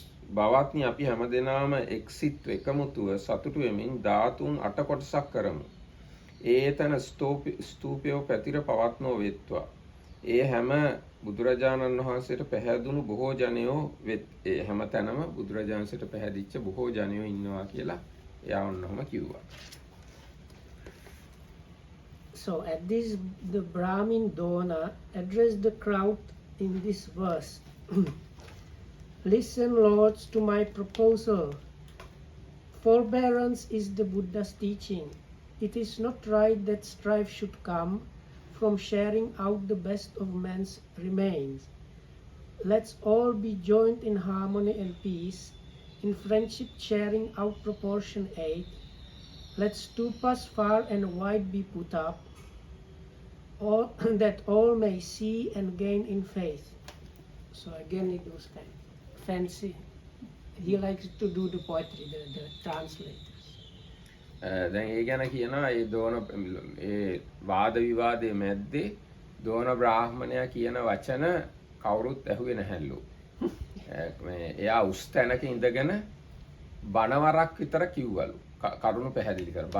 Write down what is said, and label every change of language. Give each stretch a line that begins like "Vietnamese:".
Sinhala: බවත්නි අපි හැමදෙනාම එක්සිත් එකමුතුව සතුටු වෙමින් ධාතුන් 8 කොටසක් කරමු. ඒතන ස්තූපයෝ පැතිර පවත්නෝ වෙත්වා. ඒ හැම බුදුරජාණන් වහන්සේට පැහැදුණු බොහෝ ජනයෝ හැම තැනම බුදුරජාණන්සේට පැහැදිච්ච බොහෝ ජනයෝ ඉන්නවා කියලා එයා ඔන්නම කිව්වා.
English: So at this the Brahmin Dona addressed the crowd in this verse. Listen, lords, to my proposal. Forbearance is the Buddha's teaching. It is not right that strife should come from sharing out the best of man's remains. Let's all be joined in harmony and peace, in friendship sharing out proportion aid. Let stupas far and wide be put up, that all may see and gain in faith. So again it was kind of fancy. He likes to do the poetry, the translators.
Sinhala: දැන් ඒ ගැන කියනවා ඒ දෝන ඒ වාද විවාදයේ මැද්දේ දෝන බ්‍රාහ්මණයා කියන වචන කවුරුත් ඇහුවේ නැහැලු. මේ එයා උස් තැනක ඉඳගෙන බණවරක් විතර කිව්වලු. කරුණු පැහැදිලි කර.